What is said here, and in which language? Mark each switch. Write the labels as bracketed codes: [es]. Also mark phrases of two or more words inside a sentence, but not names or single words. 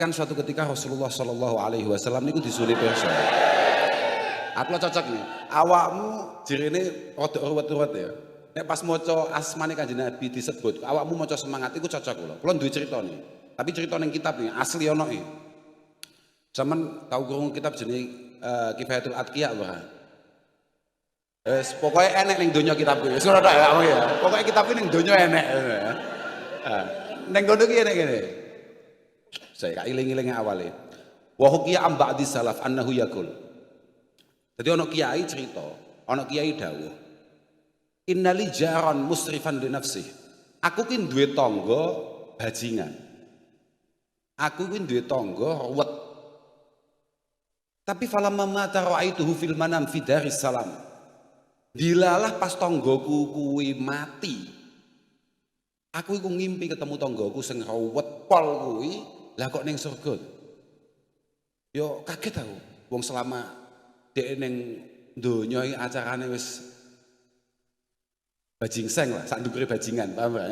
[jv] Kan [id] suatu ketika [ar] رسول الله صلى الله عليه وسلم [jv] niku disulih perso. Aku cocok nih. Awakmu jirene rada ruwet-ruwet ya. Nek pas maca asmane Kanjeng Nabi disebut, awakmu maca semangat iku cocok kula. Kula duwe cerita nih. Tapi cerita ning kitab nih asli ono e. Sampeyan tau krungu kitab jenenge Kifayatul Atqiya ora? Pokoknya enek ning donya kitab kuwi. Wis ngono tok ya. Pokoknya kitab kuwi ning donya enek. Ning kono ki enek ngene. Saya iling-iling awalnya. [ar] وحكي عن بعض سلف أنه يقول. [jv] Jadi ono kiai cerita, ono kiai dawuh. [ar] إن لي جارا مسرفا لنفسه. [jv] Aku ki duwe tangga bajingan. Aku ki duwe tangga ruwet. [ar] Tapi فلما مات رأيته في المنام في دار السلام. [jv] Dilalah pas tanggaku kuwi mati. Aku iku ngimpi ketemu tanggaku sing ruwet pol kuwi. Lah kok ning surga? Yo kaget aku. Wong selama dhek ning donya iki acarane wis bajingseng lah, sak ndukure bajingan, paham ya?